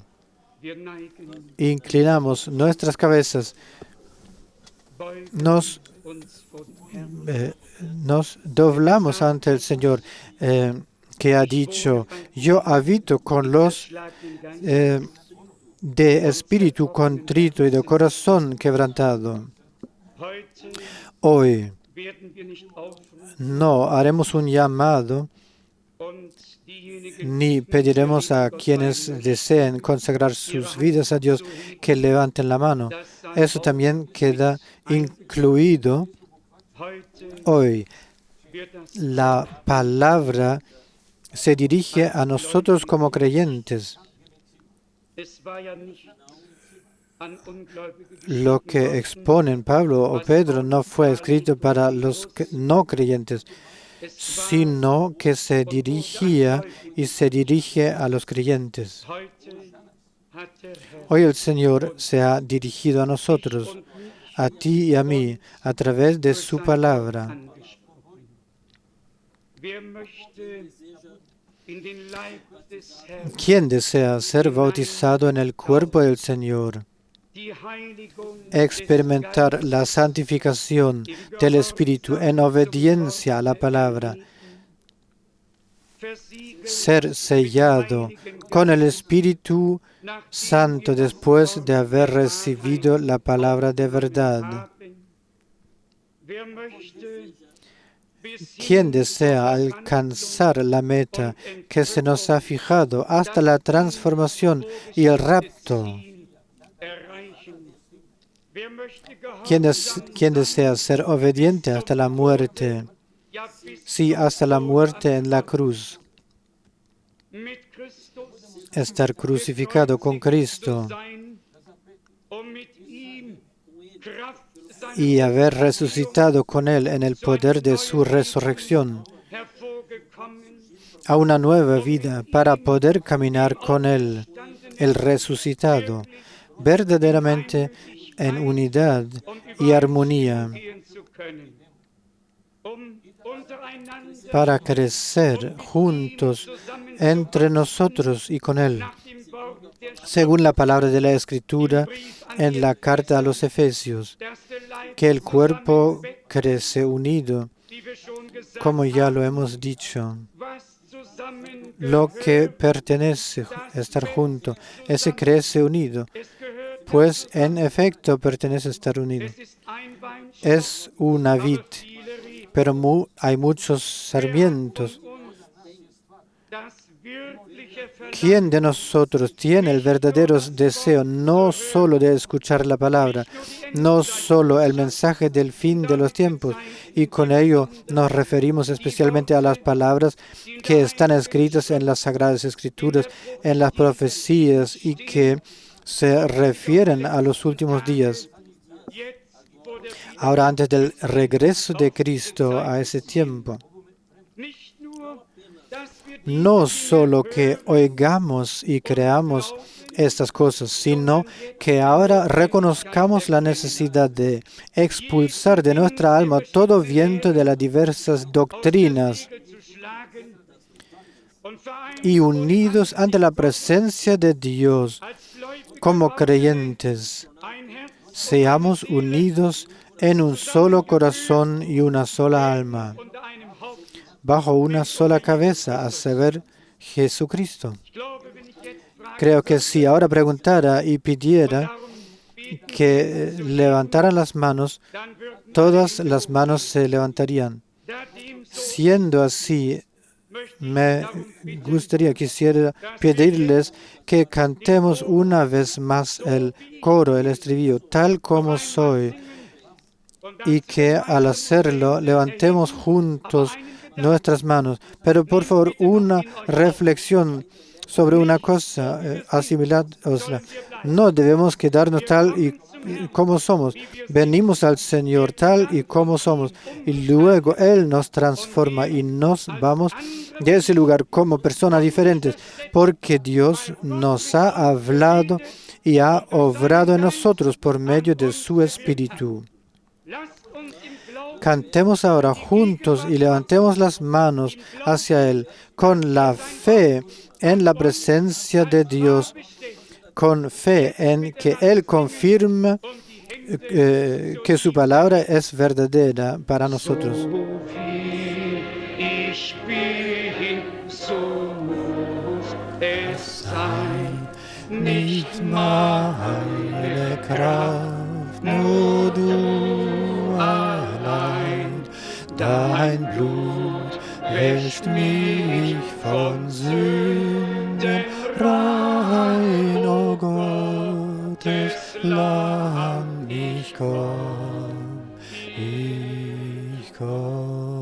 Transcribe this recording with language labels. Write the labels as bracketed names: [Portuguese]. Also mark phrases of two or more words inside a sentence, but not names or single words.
[Spanish] Inclinamos nuestras cabezas, nos doblamos ante el Señor, que ha dicho: yo habito con los de espíritu contrito y de corazón quebrantado. Hoy [German] werden wir nicht aufrufen [Spanish] no haremos un llamado [German] und diejenigen, [Spanish] ni pediremos a quienes deseen consagrar sus vidas a Dios que levanten la mano. Eso también queda incluido [German] heute [Spanish] hoy. [German] wird das [Spanish] La palabra se dirige a nosotros como creyentes. [German] Es war ja nicht an Ungläubige [Spanish] Lo [German] geschrieben [Spanish] que [German] worden, [Spanish] exponen Pablo o Pedro no fue escrito para los no creyentes, [German] es war [Spanish] sino que se dirigía y se dirige a los creyentes. [German] heute hat der Herr [Spanish] Hoy el Señor se ha dirigido a nosotros, [German] und mich [Spanish] a ti y a mí, a través de [German] durch [Spanish] su [German] sein [Spanish] palabra. [German] Wort angesprochen. Wer möchte in den Leib des Herrn [Spanish] ¿Quién desea ser bautizado en el cuerpo del Señor? [German] die Heiligung [Spanish] Experimentar [German] des [Spanish] la santificación del Espíritu en obediencia a la palabra, [German] versiegelt [Spanish] ser sellado con el Espíritu Santo después de haber recibido la palabra de verdad. [German] haben. Wer möchte bis [Spanish] ¿Quién desea alcanzar la meta que se nos ha fijado hasta la transformación y el rapto? [German] erreichen? Wer möchte [Spanish] ¿Quién desea ser obediente hasta la muerte? [German] ja bis [Spanish] Sí, hasta la muerte en la cruz. [German] mit Christus [Spanish] Estar crucificado con Cristo [German] sein, mit ihm Kraft [Spanish] y haber resucitado con Él en el poder de su resurrección [German] hervorgekommen, [Spanish] a una nueva vida para poder caminar con Él, el resucitado, verdaderamente en unidad y armonía, [German] gehen zu können, untereinander [Spanish] para crecer juntos entre nosotros y con Él, [German] nach dem Wort der [Spanish] según la palabra de la Escritura en la carta a los Efesios, [German] dass der Leib [Spanish] que el cuerpo [German] zusammenwächst, [Spanish] crece unido, [German] wie wir schon gesagt [Spanish] como ya [German] haben, [Spanish] lo hemos dicho. [German] was zusammengehört, [Spanish] Lo que pertenece estar junto, ese crece unido, [German] es gehört, [Spanish] pues en efecto pertenece estar unido. [German] es ist ein Weinstock, [Spanish] Es una vid, [German] aber viele Reben. [Spanish] pero hay muchos sarmientos. [German] Das wirkliche Verlangen, [Spanish] ¿Quién de nosotros tiene el verdadero deseo no solo de escuchar la palabra, no solo el mensaje del fin de los tiempos? Y con ello nos referimos especialmente a las palabras que están escritas en las Sagradas Escrituras, en las profecías y que se refieren a los últimos días. [German] jetzt, wo der [Spanish] Ahora, antes del regreso de Cristo a ese tiempo, [German] nicht nur, dass wir [Spanish] no solo que oigamos y creamos estas cosas, sino que ahora reconozcamos la necesidad de expulsar de nuestra alma todo viento de las diversas doctrinas [German] Segel zu schlagen und vereint [Spanish] y unidos ante la presencia de Dios [German] als Gläubige [Spanish] como creyentes, [German] ein Herz [Spanish] seamos unidos en un solo corazón y una sola alma, [German] unter einem Haupt. [Spanish] bajo una sola cabeza, a saber, Jesucristo. [German] Ich glaube, wenn ich jetzt frage, [Spanish] Creo que si ahora preguntara y pidiera [German] darum beten, [Spanish] que levantaran las manos, [German] dann würden [Spanish] todas las manos se levantarían. [German] da dem so [Spanish] Siendo así, [German] möchte ich [Spanish] me [German] darum bitten, [Spanish] quisiera pedirles que cantemos una vez más el coro, el estribillo, tal como soy, [German] und [Spanish] y que al hacerlo levantemos juntos nuestras manos. Pero por favor, una reflexión sobre una cosa asimilada. O sea, no debemos quedarnos tal y como somos. Venimos al Señor tal y como somos y luego Él nos transforma y nos vamos de ese lugar como personas diferentes porque Dios nos ha hablado y ha obrado en nosotros por medio de su Espíritu. [German] lasst uns im Glauben [Spanish] Cantemos ahora juntos y levantemos las manos hacia Él con la fe en la presencia de Dios, con fe en que Él confirma que su palabra es verdadera para nosotros. [German] so viel ich bin, so muss es sein, nicht meine Kraft, nur du allein, Dein Blut wäscht mich von Sünden rein, o Gottes Lamm, ich komm, ich komm.